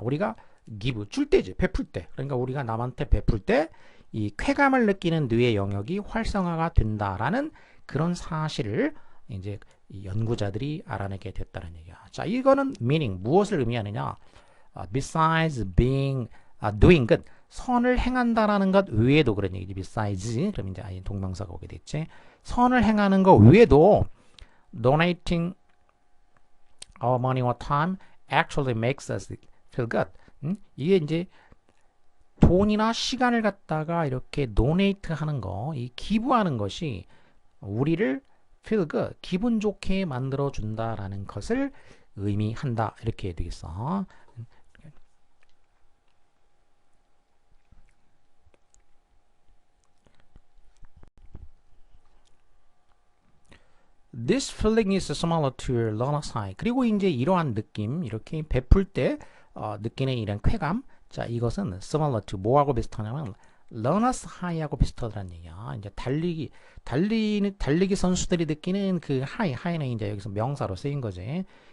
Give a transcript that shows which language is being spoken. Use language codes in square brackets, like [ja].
[ko] 우리가 give 줄 때지. 베풀 때. 그러니까 우리가 남한테 베풀 때 이 쾌감을 느끼는 뇌의 영역이 활성화가 된다라는 그런 사실을 이제 이 연구자들이 알아내게 됐다는 얘기야. 자, 이거는 meaning 무엇을 의미하느냐? [en] besides being doing good, [ko] 선을 행한다라는 것 외에도 그런 얘기지. besides, 그럼 이제 동명사가 오게 됐지. 선을 행하는 것 외에도 [en] donating our money or time actually makes us feel good. [ko] 이게 이제 돈이나 시간을 갖다가 이렇게 donate 하는 거, 이 기부하는 것이 우리를 [en] feel good, [ko] 기분 좋게 만들어 준다라는 것을 의미한다. 이렇게 되겠어. [en] This feeling is similar to learner's high. [ko] 그리고 이제 이러한 느낌, 이렇게 베풀 때 느끼는 이런 쾌감, 자, 이것은 [en] similar to [ko] 뭐하고 비슷하냐면 learner's high하고 비슷하다는 얘기야. 이제 달리기 선수들이 느끼는 그 high는 이제 여기서 명사로 쓰인 거지.